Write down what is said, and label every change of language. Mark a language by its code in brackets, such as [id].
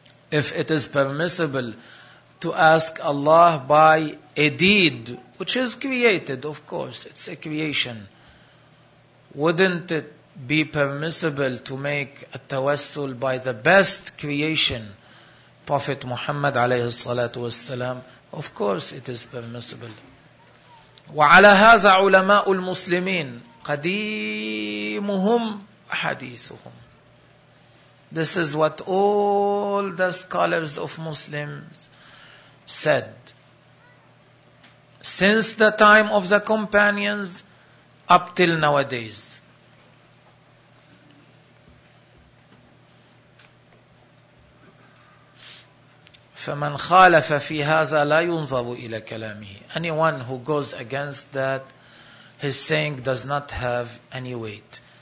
[en] If it is permissible to ask Allah by a deed which is created, of course, it's a creation, wouldn't it be permissible to make a tawassul by the best creation, Prophet Muhammad [ar] alayhi salatu wasalam? [en] Of course it is permissible. [ar] وعلى هذا علماء المسلمين قديمهم وحديثهم. [en] This is what all the scholars of Muslims said. Since the time of the companions up till nowadays. [ar] فمن خالف في هذا لا ينظر إلى كلامه. [en] Anyone who goes against that, his saying does not have any weight.